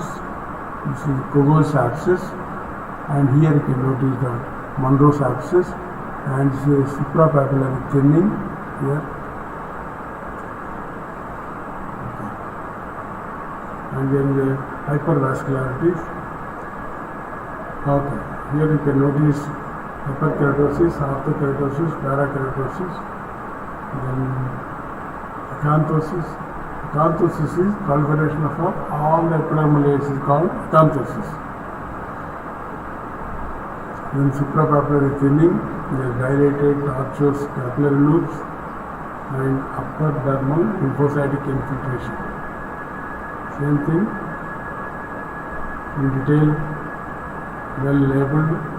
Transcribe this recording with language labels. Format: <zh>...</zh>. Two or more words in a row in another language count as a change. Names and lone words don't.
<en>This is Kogols abscess, and here you can notice the Monroe's abscess, and this is suprapapillary thinning here. Okay. And then the hypervascularities. Okay, here you can notice hyperkeratosis, orthokeratosis, parakeratosis, then acanthosis. Acanthosis is proliferation of all the epidermal layers is called acanthosis. Then suprapapillary thinning, the dilated tortuous capillary loops, and upper dermal lymphocytic infiltration. Same thing in detail, well labeled.</en>